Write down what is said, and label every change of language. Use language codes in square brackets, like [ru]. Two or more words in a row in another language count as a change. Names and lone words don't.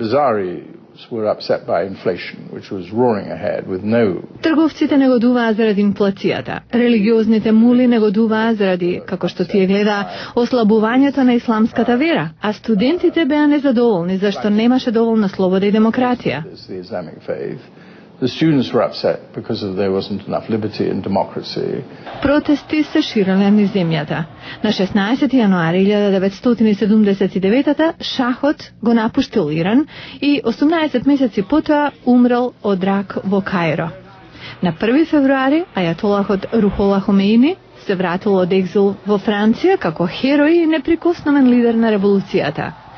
[mk] Трговците негодуваа заради инфлацијата, религиозните мули негодуваа заради, како што тие гледа, ослабувањето на исламската вера, а студентите беа незадоволни зашто немаше доволно слобода и демократија. [en] The students were upset because there wasn't enough liberty and democracy. [mk] Протести се ширеле низ земјата. На 16 јануари 1979 шахот го напуштил Иран и 18 месеци потоа умрел од рак во Каиро. На 1 февруари ајатолахот Рухола Хомеини се вратил од екзил во Франција како херој и неприкосновен лидер на револуцијата.